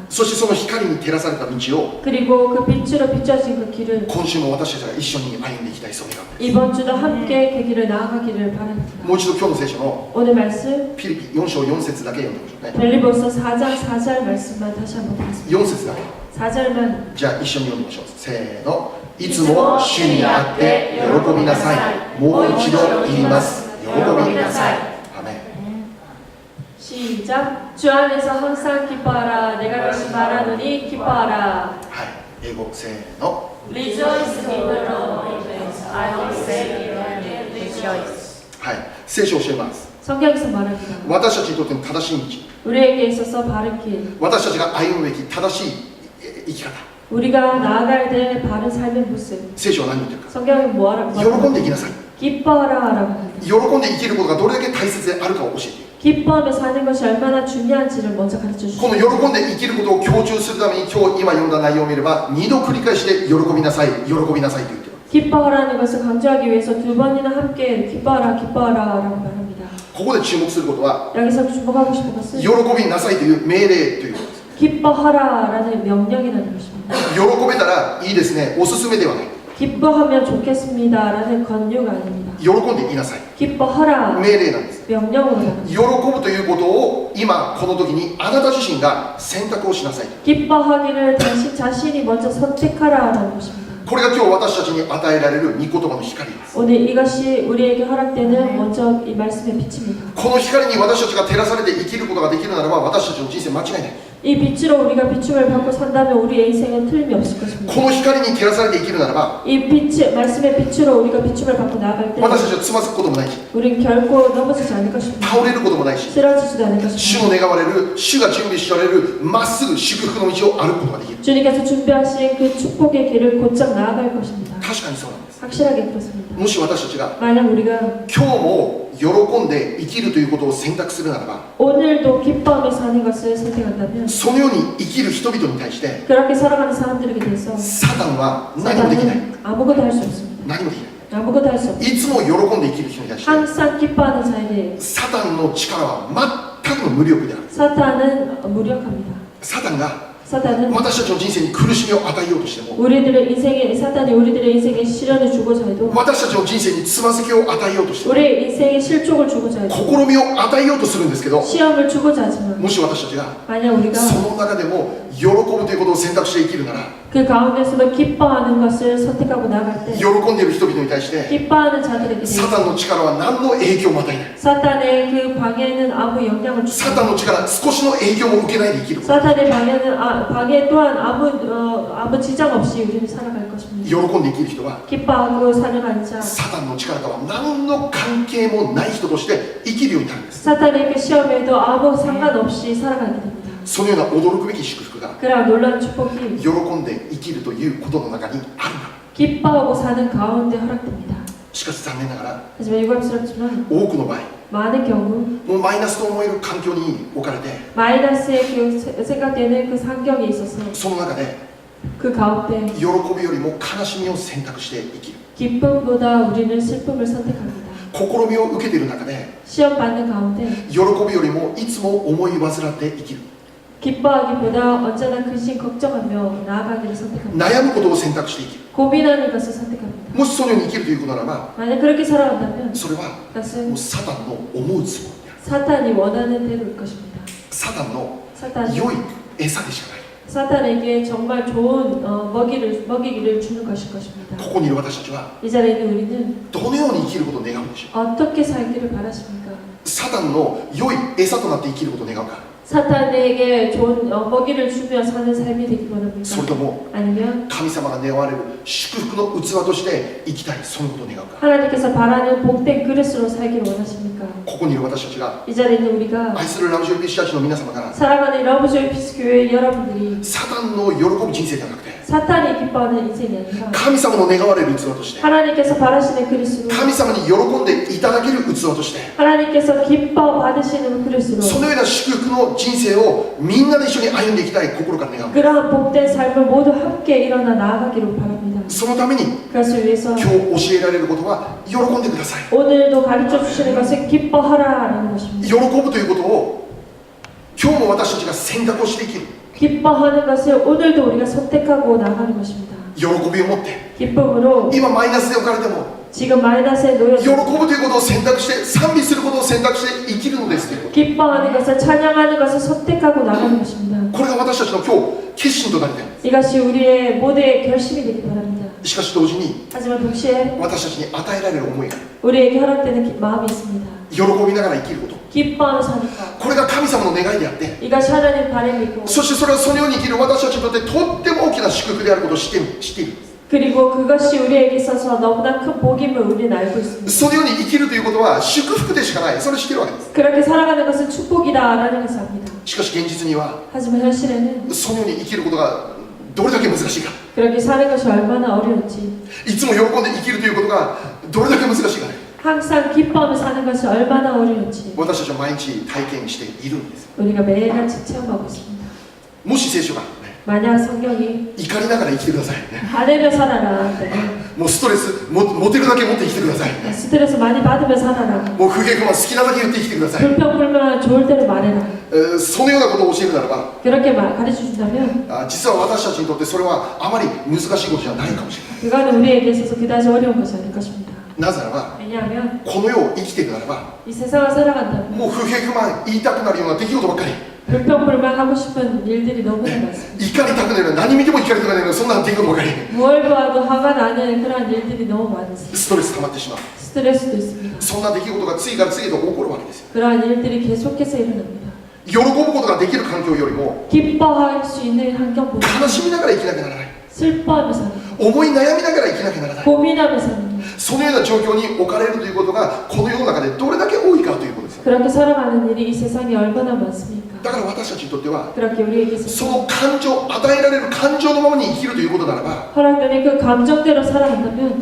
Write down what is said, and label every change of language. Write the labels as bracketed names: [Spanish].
[Japanese] そしてその光に照らされた道を [Korean] 그리고 그 빛으로 비춰진 그 길을 [Japanese] 今週も私たちが一緒に歩んでいきたい、そう願う。 [Korean] 이번 주도 함께 그 길을 나아가기를 바랍니다. [Japanese] もう一度今日の聖書の [Korean] 오늘 말씀 [Japanese] ピリピ4章4節だけ読んでみましょうね。 [Korean] 빌립보서 4장 4절 말씀만 다시 한번 보겠습니다. [Japanese] 4節だけ。 [Korean] 4절만 [Japanese] じゃあ一緒に読んでみましょう。せーの。いつも主にあって喜びなさい。もう一度言います。喜びなさい。アメン。 [Korean] 시작. 주 안에서 항상 기뻐하라. 내가 다시 말하노니 기뻐하라. [Japanese] はい。英語せーの。 [English] Rejoice in the Lord. I will say it and rejoice. [Japanese] はい。聖書を教えます。 [Korean] 성경에서 말합니다. [Japanese] 私たちにとっての正しい道、 [Korean] 우리에게 있어서 바른 길, [Japanese] 私たちが歩むべき正しい生き方、 [Korean] 우리가 나아가야 될 바른 삶의 모습. [Japanese] 聖書は何を言ってるか。 [Korean] 성경이 뭐라고 [Japanese] 喜んで生きなさい。 [Korean] 기뻐하라라고 합니다. [Japanese] 喜んで生きることがどれだけ大切であるかを教えている。 [Korean] 기뻐하며 사는 것이 얼마나 중요한지를 먼저 가르쳐 [Japanese] この [Korean] 주십니다. [Japanese] 喜んで生きることを強調するために今日今読んだ内容を見れば2度繰り返して喜びなさい、喜びなさいと言っている。 [Korean] 기뻐하라는 것을 강조하기 위해서 두 번이나 함께 기뻐하라, 기뻐하라라고 말합니다. [Japanese] ここで注目することは [Korean] 여기서 주목하고 싶은 것은 [Japanese] 喜びなさいという命令ということです。 [Korean] 기뻐하라라는 명령이라는 것입니다. [Japanese] 喜べたらいいですね、おすすめではない。 [Korean] 기뻐하면 좋겠습니다라는 권유가 아닙니다. [Japanese] 喜んでいなさい、 [Korean] 기뻐하라 [Japanese] 命令なんです。 [Korean] 명령으로 나갑니다. [Japanese] 喜ぶということを今この時にあなた自身が選択をしなさい。 [Korean] 기뻐하기를 자신이 먼저 선택하라라는 것입니다. [Japanese] これが今日私たちに与えられる御言葉の光です。 [Korean] 오늘 이것이 우리에게 허락되는 먼저 이 말씀의 빛입니다. [Japanese] この光に私たちが照らされて生きることができるならば私たちの人生間違いない。 [Korean] 이 빛으로 우리가 비춤을 받고 산다면 우리의 인생은 틀림이 없을 것입니다. [Japanese] この光に照らされて生きるならば [Korean] 이 빛, 말씀의 빛으로 우리가 비춤을 받고 나아갈 때 [Japanese] 私たちはつまずくこともないし [Korean] 우리는 결코 넘어지지 않을 것입니다. [Japanese] 倒れることもないし [Korean] 쓰러지지도 않을 [Japanese] 主 [Korean] 것입니다. [Japanese] の願われる主が準備しておられるまっすぐ祝福の道を歩くことができる。 [Korean] 주님께서 준비하신 그 축복의 길을 곧장 나아갈 것입니다. [Japanese] 確かにそうなんです。 [Korean] 확실하게 그렇습니다. [Japanese] もし私たちが [Korean] 만약 우리가 [Japanese] 今日も喜んで生きるということを選択するならば [Korean] 오늘도 기뻐하며 사는 것을 선택한다면 [Japanese] そのように生きる人々に対して [Korean] 그렇게 살아가는 사람들에게 대해서 [Japanese] サタンは何もできない。 [Korean] 사단은 아무것도 할 수 없습니다. [Japanese] 何もできない。 [Korean] 아무것도 할 수 없어. [Japanese] いつも喜んで生きる人に対して [Korean] 항상 기뻐하는 자에게 [Japanese] サタンの力は全くの無力である。 [Korean] 사탄은 무력합니다. [Japanese] サタンが [Korean] 사탄은 [Japanese] 私たちの人生に苦しみを与えようとしても [Korean] 우리들의 인생에 사탄이 우리들의 인생에 시련을 주고자 해도 [Japanese] 私たちの人生につまずきを与えようとしても [Korean] 우리의 인생에 실족을 주고자 해도 [Japanese] 試みを与えようとするんですけど [Korean] 시험을 주고자 하지만 [Japanese] もし私たちが [Korean] 만약 우리가 [Japanese] その中でも喜ぶということを選択して生きるなら [Korean] 그 가운데서도 기뻐하는 것을 선택하고 나갈 때 [Japanese] 喜んでいる人々に対して [Korean] 기뻐하는 자들에게 [Japanese] サタンの力は何の影響も与えない。 [Korean] 사탄의 그 방해는 아무 영향을 주지 [Japanese] サタンの力少しの影響も受けないで生きる。 [Korean] 사탄의 방해 또한 아무 지장 없이 우리는 살아갈 것입니다. [Japanese] 喜んで生きる人は [Korean] 기뻐하고 살아가는 자 [Japanese] サタンの力とは何の関係もない人として生きるようになるんです。 [Korean] 사탄의 그 시험에도 아무 상관없이 살아가게 됩니다. [Japanese] そのような驚くべき祝福が [Korean] 그러나 놀라운 축복이 [Japanese] 喜んで生きるということの中にある。 [Korean] 기뻐하고 사는 가운데 허락됩니다. [Japanese] しかし残念ながら [Korean] 하지만 유감스럽지만 [Japanese] 多くの場合 [Korean] 많은 경우 [Japanese] もうマイナスと思える環境に置かれて [Korean] 마이너스의 그 생각되는 그 환경에 있어서 [Japanese] その中で [Korean] 그 가운데 [Japanese] 喜びよりも悲しみを選択して生きる。 [Korean] 기쁨보다 우리는 슬픔을 선택합니다. [Japanese] 試みを受けている中で [Korean] 시험 받는 가운데 [Japanese] 喜びよりもいつも思い煩って生きる。 [Korean] 기뻐하기보다 언제나 근심 걱정하며 나아가기를 선택합니다. [Japanese] 悩むことを選択して生きる。 [Korean] 고민하는 것을 선택합니다. [Japanese] もしそのように生きるということならば [Korean] 만약 그렇게 살아간다면 [Japanese] それはも [Korean] 그것은 [Japanese] うサタンの思うつもりである。 [Korean] 사탄이 원하는 대로일 것입니다. [Japanese] サタンの [Korean] 사탄이 [Japanese] 良い餌でしかない。 [Korean] 사탄에게 정말 좋은 먹이기를 주는 것일 것입니다. [Japanese] ここにいる私たちは [Korean] 이 자리에 있는 우리는 [Japanese] どのように生きることを願うでしょう。 [Korean] 어떻게 살기를 바라십니까? [Japanese] サタンの良い餌となって生きることを願うか、 [Korean] 사탄에게 좋은 먹이를 주며 사는 삶이 되기 [Japanese] それ [Korean] 원합니까? [Japanese] とも [Korean] 아니면 [Japanese] 神様が願われる祝福の器として生きたい、そのことを願うか。 [Korean] 하나님께서 바라는 복된 그릇으로 살기를 원하십니까? [Japanese] ここにいる私たちが [Korean] 이 자리에 있는 우리가 [Japanese] 愛するラブジョイピッシャーチの皆様が [Korean] 사랑하는 러브조이 피스교회 여러분들이 [Japanese] サタンの喜ぶ人生ではなくて [Korean] 사탄이 기뻐하는 인생이 아니라 [Japanese] 神様の願われる器として [Korean] 하나님께서 바라시는 그릇으로 [Japanese] 神様に喜んでいただける器として [Korean] 하나님께서 기뻐 받으시는 그릇으로 [Japanese] そのような祝福の人生をみんなで一緒に歩んでいきたい心から願う。 [Korean] 그러한 복된 삶을 모두 함께 일어나 나아가기를 바랍니다. [Japanese] そのために [Korean] 그것을 위해서 [Japanese] 今日教えられることは喜んでください。 [Korean] 오늘도 가르쳐 주시는 것은 기뻐하라라는 것입니다. [Japanese] 喜ぶということを今日も私たちが選択をして生きる。 [Korean] 기뻐하는 것을 오늘도 우리가 선택하고 나가는 것입니다. [Japanese] 喜びを持って [Korean] 기쁨으로 [Japanese] 今マイナスで置かれても [Korean] 지금 마이너스에 [Japanese] 喜 [Korean] 놓여 [Japanese] ぶということを選択して賛美することを選択して生きるのですということ。 [Korean] 기뻐하는 것을 찬양하는 것을 선택하고 나가는 것입니다. [Japanese] これが私たちの今日決心となりたい。 [Korean] 이것이 우리의 모두의 결심이 되기 바랍니다. [Japanese] しかし同時に [Korean] 하지만 동시에 [Japanese] 私たちに与えられる思いが [Korean] 우리에게 허락되는 마음이 있습니다. [Japanese] 喜びながら生きること、 [Korean] 기뻐하며 사는 것. [Japanese] これが神様の願いであって、 [Korean] 이것이 하나님의 바람이고 [Japanese] そしてそれはそのように生きる私たちにとってとっても大きな祝福であることを知っている。 [Korean] 그리고 그것이 우리에게 있어서 너무나 큰 복임을 우리는 알고 있습니다. [Japanese] そのように生きるということは祝福でしかない。それを知っているわけです。 [Korean] 그렇게 살아가는 것은 축복이다라는 것을 압니다. [Japanese] しかし現実には [Korean] 하지만 현실에는 [Japanese] そのように生きることがどれだけ難しいか、 [Korean] 그렇게 사는 것이 얼마나 어려운지, [Japanese] いつも喜んで生きるということがどれだけ難しいかね、 [Korean] 항상 기뻐하며 사는 것이 얼마나 어려운지 [Japanese] 私たちは毎日体験しているんです。 [Korean] 우리가 매일같이 체험하고 있습니다. [Japanese] もし聖書が、 [Korean] 만약 성경이 [Japanese] 怒りながら生きてください、 [Korean] 화내며 살아라, [Japanese] もうストレス持てるだけ持って生きてください、 [Korean] 스트레스 많이 받으며 살아라, [Japanese] もう不平不満好きなだけ言って生きてください、 [Korean] 불평불만 좋을 대로 말해라. [Japanese] そのようなことを教えるならば、 [Korean] 그렇게 가르쳐 준다면 [Japanese] 実は私たちにとってそれはあまり難しいことじゃないかもしれない。 [Korean] 그거는 우리에게 있어서 그다지 어려운 것이 아닐 것입니다. [Japanese] なぜならば [Korean] 왜냐하면 [Japanese] この世を生きていくならば [Korean] 이 세상을 살아간다면 [Japanese] もう不平不満言いたくなるような出来事ばっかり、 [Korean] 불평불만하고 싶은 일들이 너무나 많습니다. [Japanese] 怒りたくなるような、何見ても怒りたくなるようなそんな出来事ばかり、 [Korean] 뭘 봐도 화가 나는 그런 일들이 너무 많습니다. [Japanese] ストレス溜まってしまう。 [Korean] 스트레스도 있습니다. [Japanese] そんな出来事が次から次へと起こるわけですよ。 [Korean] 그러한 일들이 계속해서 일어납니다. [Japanese] 喜ぶことができる環境よりも [Korean] 기뻐할 수 있는 환경보다 [Japanese] 悲しみながら生きなきゃならない、 [Korean] 슬퍼하며 사는 것, [Japanese] 思い悩みながら生きなきゃならない、 [Korean] 고민하며 사는 것, [Japanese] そのような状況に置かれるということがこの世の中でどれだけ多いかということですよ。 [Korean] 그렇게 살아가는 일이 이 세상에 얼마나 많습니까? [Japanese] だから私たちにとっては [Korean] 그렇게 우리에게 [Japanese] そ [Korean] 있어서 [Japanese] の感情、与えられる感情のままに生きるということならば、 [Korean] 허락되는 그 감정대로 살아간다면